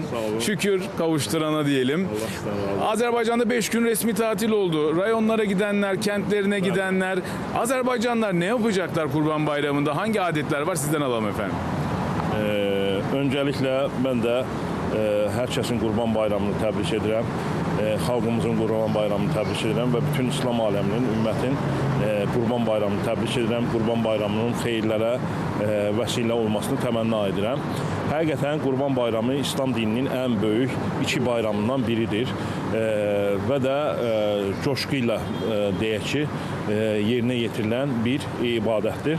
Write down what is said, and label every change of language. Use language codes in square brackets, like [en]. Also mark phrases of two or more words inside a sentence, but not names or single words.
[tr] Şükür kavuşturana diyelim. Azerbaycan'da 5 gün resmi tatil oldu. Rayonlara gidenler, kentlerine gidenler. Azerbaycanlılar ne yapacaklar Kurban Bayramı'nda? Hangi adetler var? Sizden alalım efendim. Öncelikle ben de herkesin Kurban Bayramını [az] təbrik edirəm. Xalqımızın Kurban Bayramını təbrik edirəm və bütün İslam aləminin, ümmətin Kurban Bayramını təbrik edirəm. Kurban Bayramının xeyirlərə vəsilə olmasını təmənna edirəm. Həqiqətən Kurban Bayramı İslam dininin ən böyük iki bayramından biridir və də coşquyla deyək ki, yerinə yetirilən bir ibadətdir.